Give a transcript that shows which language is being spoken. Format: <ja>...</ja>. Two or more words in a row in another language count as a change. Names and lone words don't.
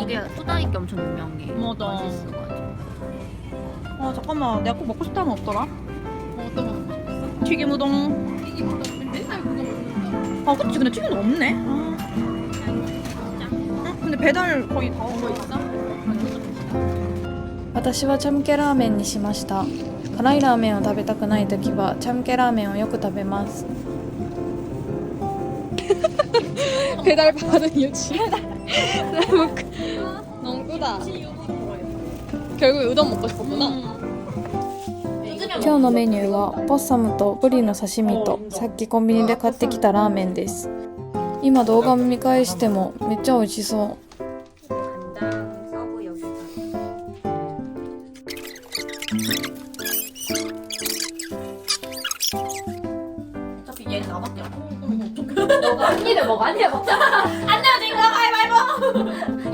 <ko>이게 후다이게 엄청 유명해. 맞아. 맛있어가지고. 아 잠깐만 내가 꼭 먹고 싶다는 거 없더라? 어떤 거 먹고 싶었어? 튀김우동. 튀김우동 맨날 그거 먹는다. 아 그치 근데 튀김도 없네. 아. 근데 배달 거의 다 온 거 있어?</ko> <ja>私はチャムケラーメンにしました。辛いラーメンを食べたくないときはチャムケラーメンをよく食べます。</ja> <ko>배달 받은 유치. 농구다. 결국에 우동 먹고 싶었구나.</ko> <ja>今日のメニューはポッサムとブリの刺身とさっきコンビニで買ってきたラーメンです。今動画見返してもめっちゃ美味しそう。</ja> <ko>간장 서브 여기. 어차피 얘는 나밖에 안 너가 한 입에 먹어. 한 입에 먹자. 안 내면 진 거야 가위바위보.</ko>